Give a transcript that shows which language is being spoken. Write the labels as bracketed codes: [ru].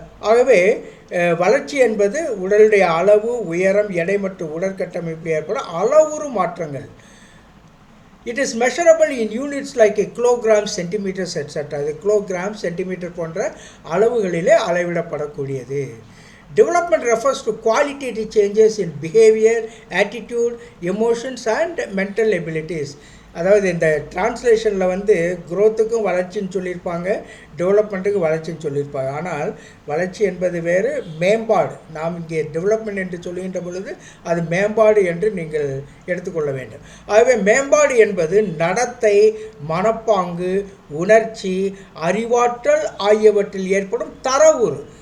[ta] ஆகவே வளர்ச்சி என்பது உடலுடைய அளவு, உயரம், எடை மற்றும் உடற்கட்டமைப்பில் ஏற்படும் அளவுரு மாற்றங்கள். [en] It is measurable in units like a kilogram, centimeters, etc. [ta] அது கிலோகிராம், சென்டிமீட்டர் போன்ற அளவுகளிலே அளவிடப்படக்கூடியது. [en] Development refers to qualitative changes in behavior, attitude, emotions and mental abilities. [ta] அதாவது இந்த டிரான்ஸ்லேஷனில் growthக்கும் வளர்ச்சின்னு சொல்லியிருப்பாங்க, டெவலப்மெண்ட்டுக்கு வளர்ச்சின்னு சொல்லியிருப்பாங்க. ஆனால் வளர்ச்சி என்பது வேறு, மேம்பாடு. நாம் இங்கே டெவலப்மெண்ட் என்று சொல்லுகின்ற பொழுது அது மேம்பாடு என்று நீங்கள் எடுத்துக்கொள்ள வேண்டும். ஆகவே மேம்பாடு என்பது நடத்தை, மனப்பாங்கு, உணர்ச்சி, அறிவாற்றல் ஆகியவற்றில் ஏற்படும் தரவுரு.